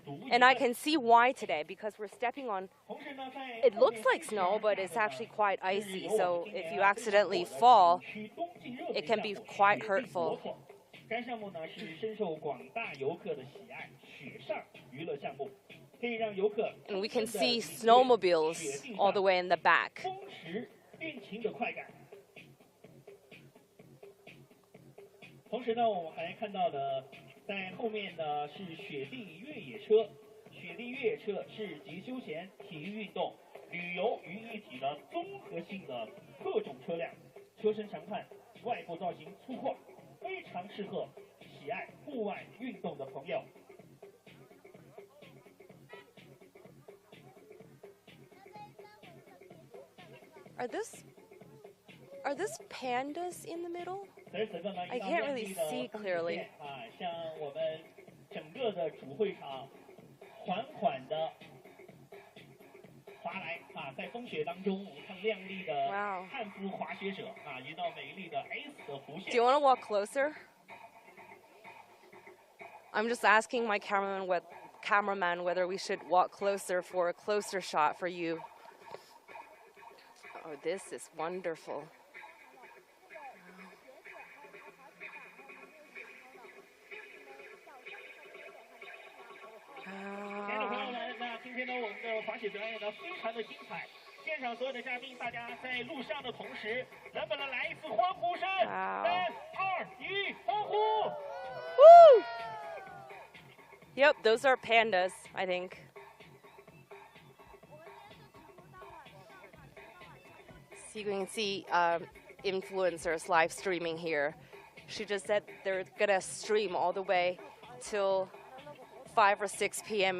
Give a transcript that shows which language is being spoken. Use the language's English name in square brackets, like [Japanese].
[English] And I can see why today, because we're stepping on, it looks like snow, but it's actually quite icy. So if you accidentally fall, it can be quite hurtful. [Chinese] 该项目呢是深受广大游客的喜爱，雪上娱乐项目，可以让游客 [English] And we can see snowmobiles all the way in the back. [Chinese] 风驰运情的快感。同时呢，我们还看到了。在后面呢是雪地越野车，雪地越野车是集休闲、体育运动、旅游于一体的综合性的特种车辆，车身长宽，外部造型粗犷，非常适合喜爱户外运动的朋友。 [English] Are this pandas in the middle? I can't really see clearly. [Chinese] 啊，向我们整个的主会场缓缓的滑来啊，在风雪当中，我们看亮丽的汉服滑雪者啊，一道美丽的 S 的弧线。 [English] Do you want to walk closer? I'm just asking my cameraman whether we should walk closer for a closer shot for you. Oh, this is wonderful. [Chinese] 亲爱的朋友们，那今天呢，我们的滑雪表演呢非常的精彩。现场所有的嘉宾，大家在路上的同时，能不能来一次欢呼声？3、2、1，欢呼 Woo! [English] Yep, those are pandas, I think. So you can see influencers live streaming here. She just said they're gonna stream all the way till 5 or 6 p.m.